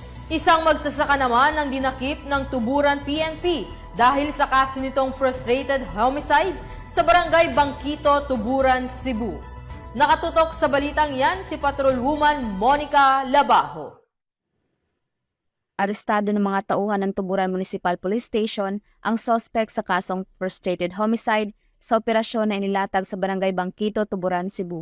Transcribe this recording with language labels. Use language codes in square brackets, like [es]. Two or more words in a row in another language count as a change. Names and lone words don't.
[tl] Isang magsasaka naman ang dinakip ng Tuburan PNP dahil sa kaso nitong [en] frustrated homicide [tl] sa barangay Bangkito, Tuburan, Cebu. Nakatutok sa balitang yan si Patrolwoman Monica Labajo. Arestado ng mga tauhan ng Tuburan Municipal Police Station ang suspect sa kasong [en] frustrated homicide [tl] sa operasyon na inilatag sa barangay Bangkito, Tuburan, Cebu.